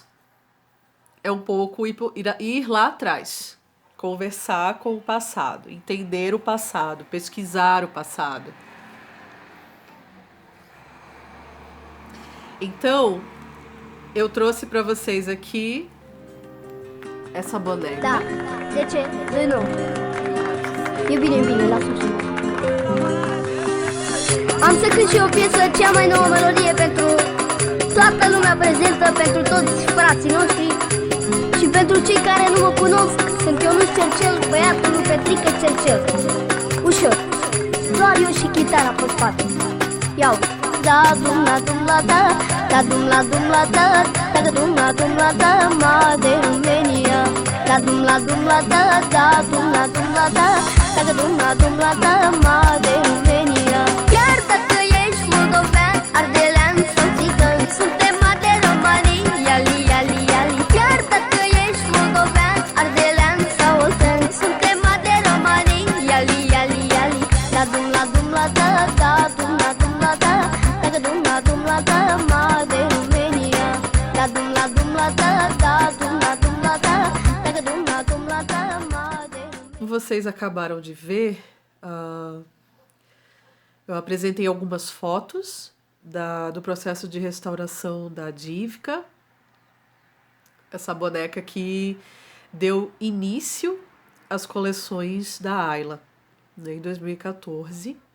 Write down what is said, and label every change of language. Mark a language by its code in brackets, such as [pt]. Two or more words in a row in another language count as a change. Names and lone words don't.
[pt] É um pouco ir lá atrás, conversar com o passado, entender o passado, pesquisar o passado. Então, eu trouxe para vocês aqui essa boneca. [ro] Da, de ce? De nu. E bine, bine, lasă și. Am să cânt și o piesă, cea mai nouă melodie pentru toată lumea prezentă, pentru toți frații noștri și pentru cei care nu mă cunosc. Sunt Ionuț Cercel, băiatul lui Petrică Cercel. Ușor, doar eu și chitara pe spate. Iau. Da dum la dum la da, da dum la dum la da, da dum la dum la da, ma de România. Da dum la dum la da, da dum la dum la da, da dum la dum la da, ma de România. Chiar dacă ești moldovean, ardelean sau țigan, suntem de romanii, iali, iali, iali. Chiar dacă ești moldovean, ardelean sau oltean, suntem de romanii, iali, iali, iali. Da dum la dum la da, da dum la dum la da, da dum la dum la da, ma de România. Da dum la dum la da, da dum la dum la da, da dum la dum la da, ma de România. [pt] Vocês acabaram de ver, eu apresentei algumas fotos do processo de restauração da Dívka, essa boneca que deu início às coleções da Ayla, né, em 2014.